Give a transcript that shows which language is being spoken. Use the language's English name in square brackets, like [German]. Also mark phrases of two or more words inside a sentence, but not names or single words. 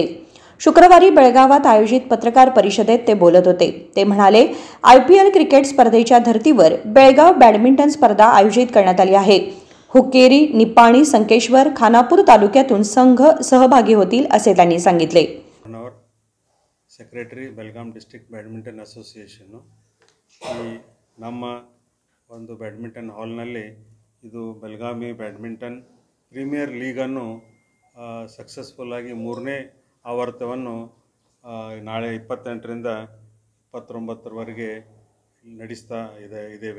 [Marathi] शुक्रवारी बेळगावात आयोजित पत्रकार परिषदेत ते बोलत होते. ते म्हणाले, IPL क्रिकेट स्पर्धेच्या धर्तीवर बेळगाव बॅडमिंटन स्पर्धा आयोजित करण्यात आली आहे. हुक्केरी, निपाणी, संकेश्वर, खानापूर तालुक्यातून संघ सहभागी होतील असे त्यांनी सांगितले. [Kannada] ಸೆಕ್ರೆಟರಿ ಬೆಳಗಾಂ ಡಿಸ್ಟ್ರಿಕ್ಟ್ ಬ್ಯಾಡ್ಮಿಂಟನ್ ಅಸೋಸಿಯೇಷನ್ನು ಈ ನಮ್ಮ ಒಂದು ಬ್ಯಾಡ್ಮಿಂಟನ್ ಹಾಲ್ನಲ್ಲಿ ಇದು ಬೆಳಗಾವಿ ಬ್ಯಾಡ್ಮಿಂಟನ್ ಪ್ರೀಮಿಯರ್ ಲೀಗನ್ನು ಸಕ್ಸಸ್ಫುಲ್ಲಾಗಿ 3ನೇ ಆವರ್ತವನ್ನು ನಾಳೆ 28ರಿಂದ 29ರವರೆಗೆ ನಡೆಸ್ತಾ ಇದ್ದೇವೆ.